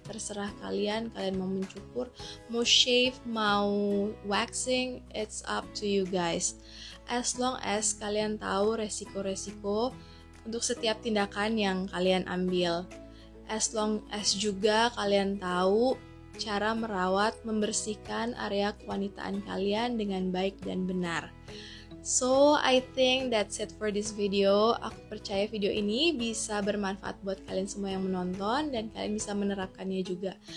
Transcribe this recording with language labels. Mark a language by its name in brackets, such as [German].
[Indonesian] Terserah kalian mau mencukur, mau shave, mau waxing, [English] it's up to you guys. As long as [Indonesian] kalian tahu resiko-resiko untuk setiap tindakan yang kalian ambil. [English] As long as [Indonesian] juga kalian tahu cara merawat, membersihkan area kewanitaan kalian dengan baik dan benar. [English] So, I think that's it for this video. [Indonesian] Aku percaya video ini bisa bermanfaat buat kalian semua yang menonton dan kalian bisa menerapkannya juga.